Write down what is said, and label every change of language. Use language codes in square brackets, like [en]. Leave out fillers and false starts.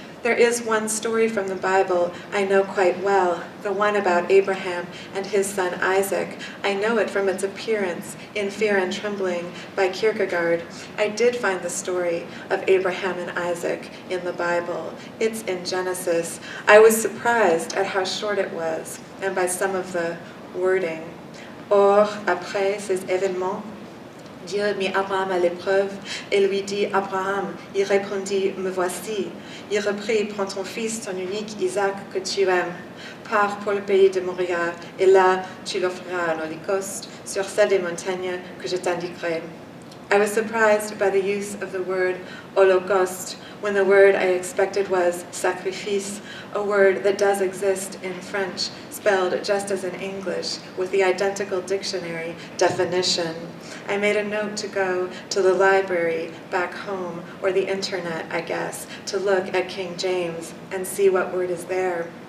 [en] There is one story from the Bible I know quite well, the one about Abraham and his son Isaac. I know it from its appearance in Fear and Trembling by Kierkegaard. I did find the story of Abraham and Isaac in the Bible. It's in Genesis. I was surprised at how short it was and by some of the wording. [fr] Or, après ces événements, Dieu mit Abraham à l'épreuve et lui dit, Abraham, il répondit, me voici. Il reprit, prends ton fils, ton unique Isaac que tu aimes, pars pour le pays de Moria, et là tu l'offriras en holocauste sur celle des montagnes que je t'indiquerai. [en] I was surprised by the use of the word holocauste when the word I expected was sacrifice, a word that does exist in French, spelled just as in English, with the identical dictionary definition. I made a note to go to the library back home, or the internet, I guess, to look at King James and see what word is there.